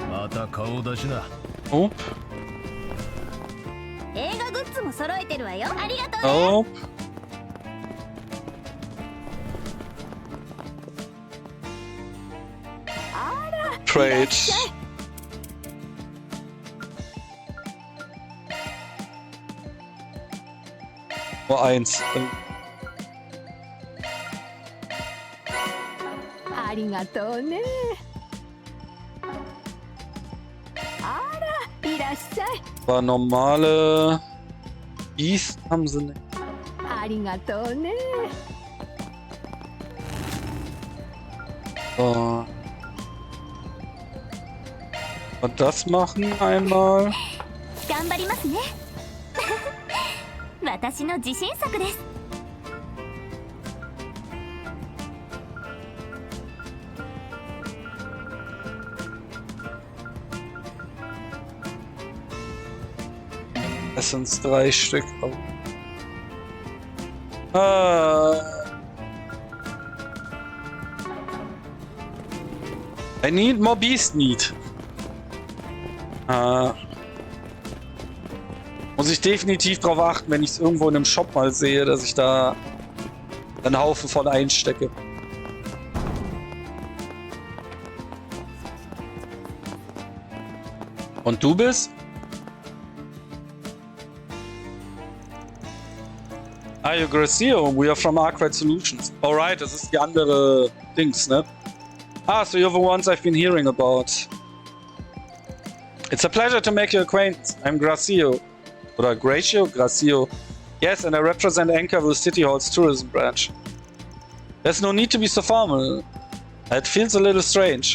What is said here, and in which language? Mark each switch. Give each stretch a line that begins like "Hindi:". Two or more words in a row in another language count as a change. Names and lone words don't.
German: Oh.
Japanese: 映画グッズも揃えてるわよ。ありがとうね。
German: Oh. Trade. Nur eins.
Japanese: ありがとうね。あら、いらっしゃい。
German: Aber normale Beast haben sie nicht.
Japanese: ありがとうね。
German: So. Und das machen einmal.
Japanese: 頑張りますね。私の自信作です。
German: Es sind 3 Stück.
English: I need more beast meat.
German: Muss ich definitiv drauf achten, wenn ich es irgendwo in einem Shop mal sehe, dass ich da einen Haufen von einstecke. Und du bist?
English: Ah, you're Gracio. We are from Arkwright Solutions. Alright,
German: das ist die andere Dings, ne?
English: Ah, so you're the ones I've been hearing about. It's a pleasure to make your acquaintance. I'm Gracio. Oder Gracio? Gracio. Yes, and I represent Anchor, the City Hall's tourism branch. There's no need to be so formal. It feels a little strange.